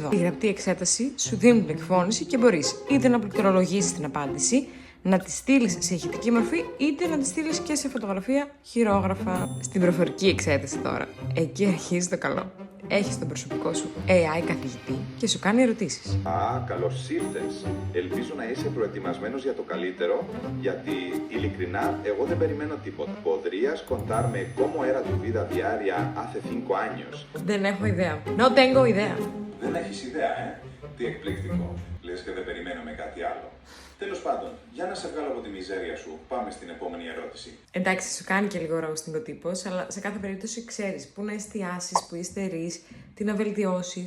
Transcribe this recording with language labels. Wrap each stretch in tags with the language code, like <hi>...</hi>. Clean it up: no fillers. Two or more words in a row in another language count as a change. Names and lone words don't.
<el>Η γραπτή εξέταση σου δίνει την εκφώνηση και μπορείς είτε να πληκτρολογήσεις την απάντηση, να τη στείλεις σε ηχητική μορφή, είτε να τη στείλεις και σε φωτογραφία χειρόγραφα. Στην προφορική εξέταση τώρα. Εκεί αρχίζει το καλό. Έχεις τον προσωπικό σου AI καθηγητή και σου κάνει ερωτήσεις. Καλώς ήρθες. Ελπίζω να είσαι προετοιμασμένος για το καλύτερο, γιατί ειλικρινά εγώ δεν περιμένω τίποτα.</el> <es>Podrías contarme cómo era tu vida diaria hace 5 años.</es> <el>Δεν έχω ιδέα.</el> <es>No tengo ιδέα.</es> <el>Δεν έχεις ιδέα, Τι εκπληκτικό. Λες και δεν περιμένουμε κάτι άλλο. Τέλος πάντων, για να σε βγάλω από τη μιζέρια σου, πάμε στην επόμενη ερώτηση. Εντάξει, σου κάνει και λίγο ρόστινγκοτύπος, αλλά σε κάθε περίπτωση ξέρεις πού να εστιάσεις, πού υστερείς, τι να βελτιώσεις.</el>